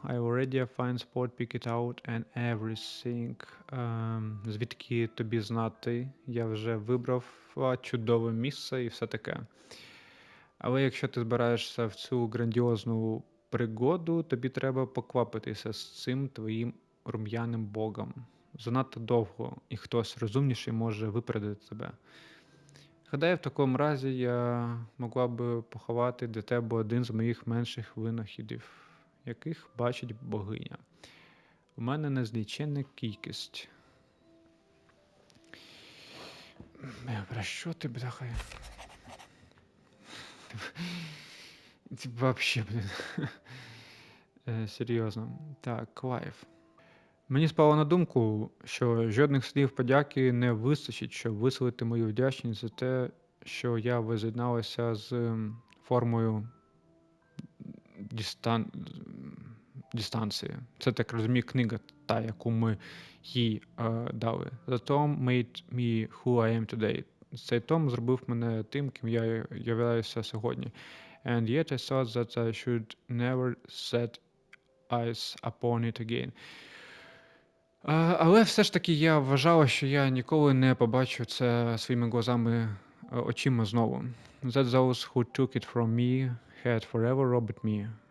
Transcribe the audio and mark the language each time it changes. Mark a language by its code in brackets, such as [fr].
[en] I already a fine spot, pick it out and everything. [uk] Звідки тобі знати? Я вже вибрав чудове місце і все таке. Але якщо ти збираєшся в цю грандіозну пригоду, тобі треба поквапитися з цим твоїм рум'яним богом. Занадто довго, і хтось розумніший може випередити тебе. Гадаю, в такому разі я могла б поховати для тебе один з моїх менших винахідів, яких бачить богиня. У мене незліченна кількість. Про що ти, бляха? [ru] Вообще, блин. [uk] Серйозно. Так, Клайв. Мені спало на думку, що жодних слів подяки не вистачить, щоб висловити мою вдячність за те, що я воз'єдналася з формою дістан... дистанції. Це, так розумію, книга та, яку ми їй дали. [en] The Tom made me who I am today. [uk] Цей том зробив мене тим, ким я являюся сьогодні. [en] And yet I thought that I should never set eyes upon it again. [uk] Але все ж таки я вважала, що я ніколи не побачу це своїми глазами, очима знову. [en] That those who took it from me had forever robbed me.